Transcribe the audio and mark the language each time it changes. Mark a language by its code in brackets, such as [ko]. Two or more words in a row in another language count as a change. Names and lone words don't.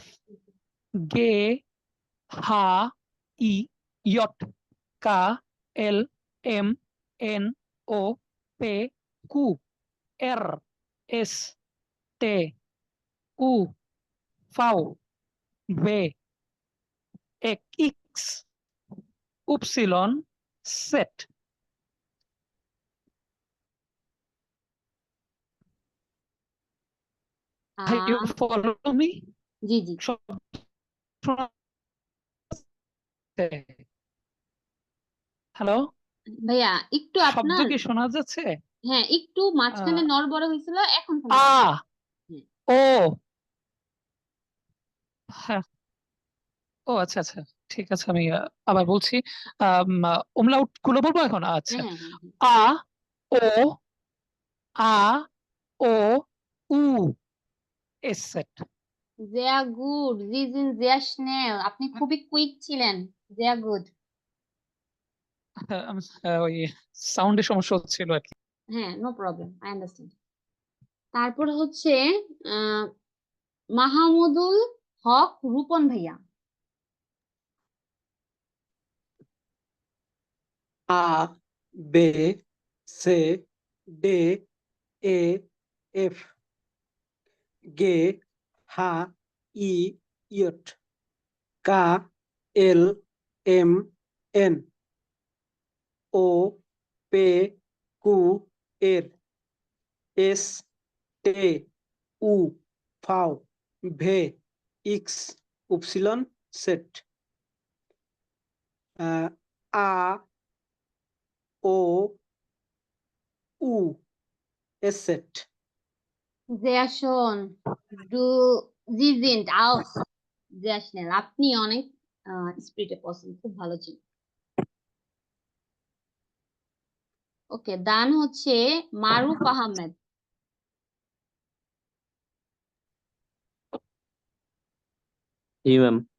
[de] Ge Ha I Jot Ka El Em En O Pe Ku Er Es Te U Vau We Ix Ypsilon Zett আ [en] you follow me [bn] জি জি সব শোনা যাচ্ছে? হ্যালো ভাইয়া একটু শব্দ আপনার কি শোনা যাচ্ছে হ্যাঁ একটু মাঝখানে আহ, নড়বড় হয়েছিল এখন শোনা আ যাচ্ছে। হ্যাঁ, ও হ্যাঁ ও আচ্ছা আচ্ছা ঠিক আছে আমি আবার বলছি umlaut গুলো বলবো এখন আচ্ছা হ্যাঁ হ্যাঁ হ্যাঁ হ্যাঁ। [de] A O A O U Es Zett. sehr gut Sie sind sehr schnell [bn] আপনি খুবই কুইক ছিলেন [de] sehr gut [bn] ওই সাউন্ডের সমস্যা হচ্ছিল আর কি। হ্যাঁ [en] no problem I understand [bn] তারপর হচ্ছে আহ মাহমুদুল হক রূপন ভাইয়া [de] A, B, C, D, E, F, G, H, I, J, K, L, M, N, O, P, Q, R, S, T, U, V, V, X, Y, Z, A, O, U, S, Z. sehr schön du Sie sind auch sehr schnell [bn] আপনি অনেক স্পিডে পছন্দ খুব ভালো ছিল ওকে দান হচ্ছে মারুফ আহমেদ জি ম্যাম।